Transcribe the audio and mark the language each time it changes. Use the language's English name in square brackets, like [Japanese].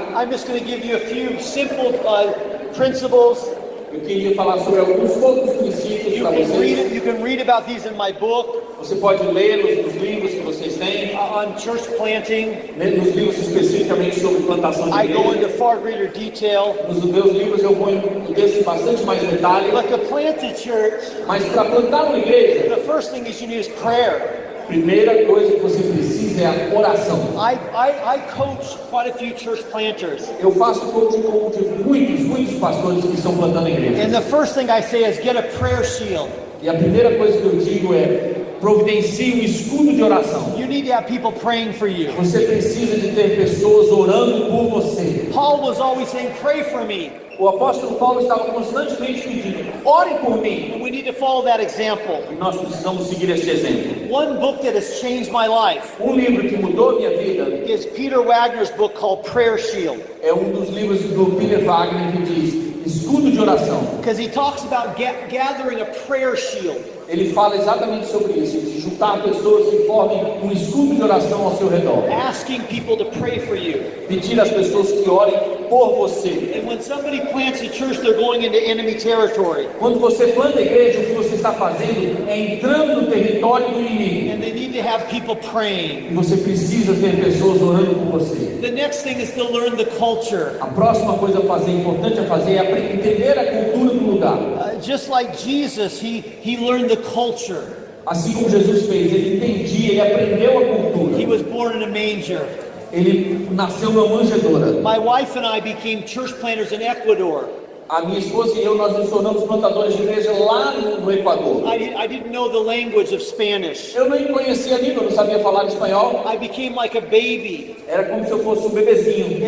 [English] I'm just going to give you a few simple principles. [Portuguese] Eu queria falar sobre alguns poucos princípios [English] You [Portuguese] para [English] can read [Portuguese] vocês. [English] it. You can read about these in my book [Portuguese] Você pode lê-los nos livros que vocês têm, [English] on church planting. [Portuguese] nos livros específicos especificamente sobre plantação de [English] I go [Portuguese] igreja. [English] into far greater detail. [Portuguese] Nos meus livros eu ponho desse bastante mais detalhe. [English] But to plant a church, [Portuguese] Mas para plantar uma igreja, [English] the first thing is you need is prayer. [Portuguese] primeira coisa que você precisa é a oração. [English] I coach quite a few church planters. [Portuguese] Eu faço coaching de muitos pastores que estão plantando igrejas. [English] And the first thing I say is get a prayer shield. [Portuguese] E a primeira coisa que eu digo é providencie um escudo de oração. [English] You need to have people praying for you. [Portuguese] Você precisa de ter pessoas orando por você. [English] Paul was always saying, pray for me. [Portuguese] O apóstolo Paulo estava constantemente pedindo, ore por mim. [English] And we need to follow that example. [Portuguese] E nós precisamos seguir esse exemplo. [English] One book that has changed my life [Portuguese] Livro que mudou minha vida [English] is Peter Wagner's book called Prayer Shield. [Portuguese] é dos livros do Peter Wagner que diz escudo de oração. [English] Because he talks about gathering a prayer shield. [Portuguese] Ele fala exatamente sobre isso, de juntar pessoas que formem um escudo de oração ao seu redor. [English] Asking people to pray for you. [Portuguese] Pedir às pessoas que orem por você. [English] And when somebody plants a church, they're going into enemy territory. [Portuguese] Quando você planta a igreja, o que você está fazendo é entrando no território do inimigo. [English] And they need to have people praying. [Portuguese] E você precisa ter pessoas orando por você. [English] The next thing is to learn the culture. [Portuguese] A próxima coisa a fazer, importante a fazer, é entender a cultura do lugar. [English] Just like Jesus, he learned the culture. [Portuguese] Assim como Jesus fez, ele entendia, ele aprendeu a cultura. [English] He was born in a manger. [Portuguese] Ele nasceu numa manjedoura. [English] My wife and I became church planters in Ecuador. [Portuguese] A minha esposa e eu, nós nos tornamos plantadores de igreja lá no Equador. [English] I didn't know the language of Spanish. [Portuguese] Eu nem conhecia a língua, não sabia falar espanhol. [English] I became like a baby. [Portuguese] Era como se eu fosse um bebezinho.